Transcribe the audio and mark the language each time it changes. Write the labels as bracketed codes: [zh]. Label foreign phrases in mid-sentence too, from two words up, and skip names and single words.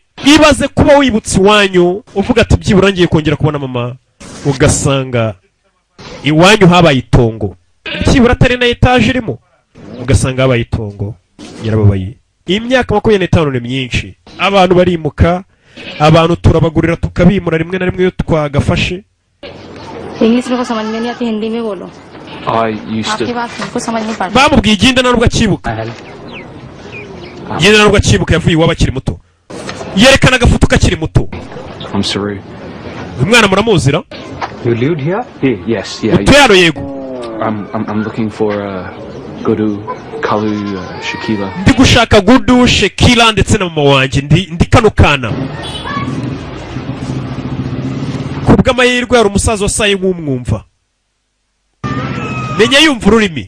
[rw] Ibaze kuba wibutse iwanyu uvuga ati byibura ngiye kongera kubona mama, ugasanga iwanyu habaye itongo. Byibura atari na etaje irimo, ugasanga habaye itongo. Yarababaye. Imyaka 25 ni myinshi. Abantu barimuka, abantu turabagurira tukabimura rimwe na rimwe yo twagafashe. [hi] इंग्लिश में को समझ में नहीं आती, हिंदी में बोलो. [en] I used [hi] आपकी [en] to. [hi] बात हमको समझ नहीं पड़ती. [rw] Bamubwiye igenda narubwo akibuka. Igenda narubwo akibuka yavuye iwabo akiri muto. Yerekana agafoto kakiri muto. [en] I'm sorry. [rw] Umwana muramuzira? [en] You lived here? Yes, yeah. [rw] Utero yego. [en] I'm looking for Gudu, Kalu, Shakila. [rw] Ndi gushaka Gudu, Shakila ndetse na mama wanje ndi kano kana. Kubw'amahirwe hari umusaza wasaye nk'umwumva. menya yumva ururimi.